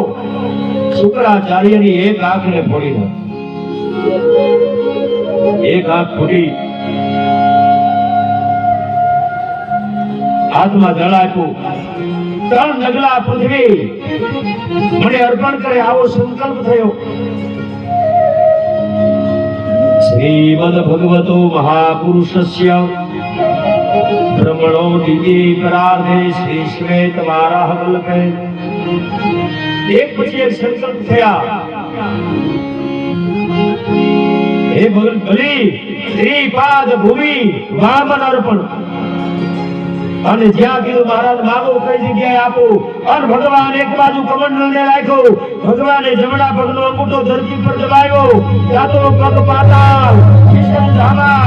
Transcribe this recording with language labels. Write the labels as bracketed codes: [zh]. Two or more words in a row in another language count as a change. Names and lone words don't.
[gu] શુક્રાચાર્યની એક આંખને ફોડી નાખી. એક આંખ ફૂટી. હાથમાં જળ આપ્યું. 3 ડગલા પૃથ્વી મને અર્પણ કરે આવો સંકલ્પ થયો. [sa] श्रीमद्भगवतो महापुरुषस्य ब्रह्मणो दिव्ये परार्धे श्री श्वेत वाराह कल्पे [gu] एक પછી એક સંકલ્પ થયા હે બલી શ્રીપાદ ભૂમિ વામન અર્પણ અને જ્યાં કીધું મહારાજ માગો કઈ જગ્યાએ આપો અને ભગવાન એક બાજુ કમંડલને રાખ્યો ભગવાને જમણા પગનો અંગૂઠો ધરતી પર દબાવ્યો ડાબો પગ પાતાળ વિષ્ણુ ધામા